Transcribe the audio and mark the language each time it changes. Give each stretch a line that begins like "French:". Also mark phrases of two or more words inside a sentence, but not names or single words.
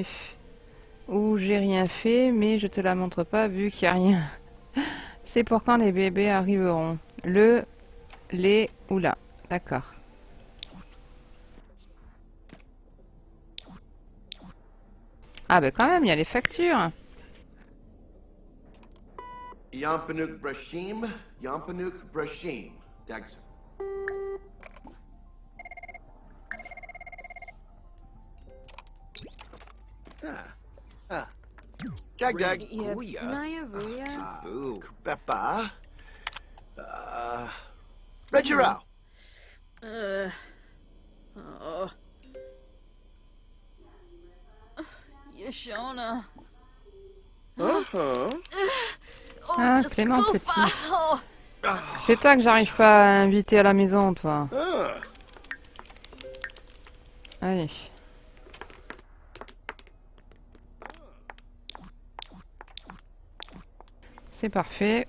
French: où j'ai rien fait, mais je te la montre pas vu qu'il n'y a rien. C'est pour quand les bébés arriveront. Le, les ou là. D'accord. Ah ben quand même, il y a les factures. Yampanuk Brashim, Yampanuk Brashim. Dags. Dag dag. Boo. Beppa. Regirao. Oh. Yashona. Uh-huh. Ah, Clément Petit. C'est toi que j'arrive pas à inviter à la maison, toi. Allez. C'est parfait.